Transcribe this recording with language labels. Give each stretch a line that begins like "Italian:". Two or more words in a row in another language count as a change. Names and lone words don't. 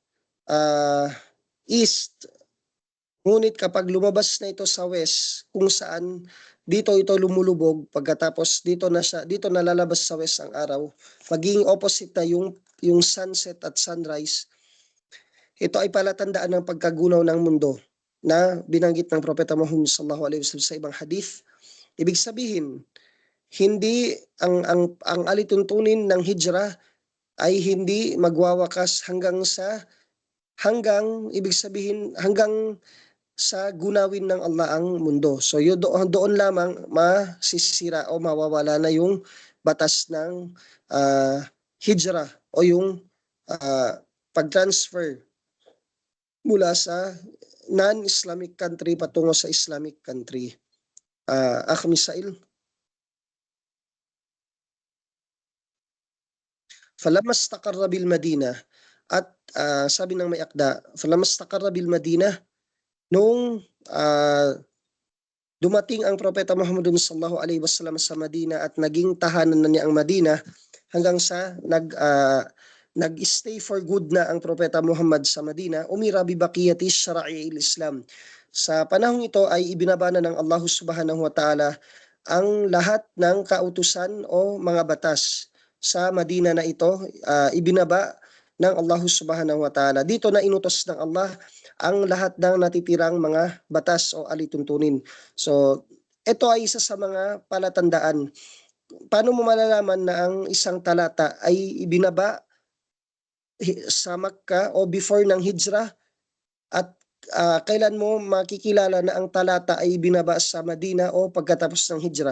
Filipino: east, ngunit kapag lumabas na ito sa west, kung saan dito ito lumulubog, pagkatapos dito na lalabas sa west ang araw, maging opposite na yung sunset at sunrise, ito ay palatandaan ng pagkagunaw ng mundo na binanggit ng Propeta Muhammad
Arabic: صلى الله عليه وسلم
Filipino: sa ibang hadith. Ibig sabihin, hindi ang alituntunin ng hijra ay hindi magwawakas hanggang sa gunawin ng Allah ang mundo. So doon lamang masisira o mawawala na yung batas ng hijra o yung pag-transfer mula sa
English: non-Islamic country
Filipino: patungo sa
English: Islamic country.
Arabic: أخ مسائل. فلما استقر بالمدينة,
Filipino: at sabi ng may akda,
Arabic: فلما استقر بالمدينة,
Filipino: nung dumating ang Propeta Muhammad
Arabic: صلى الله عليه وسلم
Filipino: sa Madina at naging tahanan na niya ang Madina, hanggang sa nag-stay
English: for good
Filipino: na ang Propeta Muhammad sa Madina,
Arabic: أمر ببقية شرائع الإسلام.
Filipino: Sa panahong ito ay ibinaba na ng Allah
Arabic: سبحانه وتعالى
Filipino: ang lahat ng kautusan o mga batas sa Madina na ito, ibinaba ng Allah
Arabic: سبحانه وتعالى.
Filipino: Dito na inutos ng Allah ang lahat ng natitirang mga batas o alituntunin. So, ito ay isa sa mga palatandaan. Paano mo malalaman na ang isang talata ay ibinaba sa Makkah o before ng hijrah, at kailan mo makikilala na ang talata ay ibinaba sa Madina o pagkatapos ng hijrah?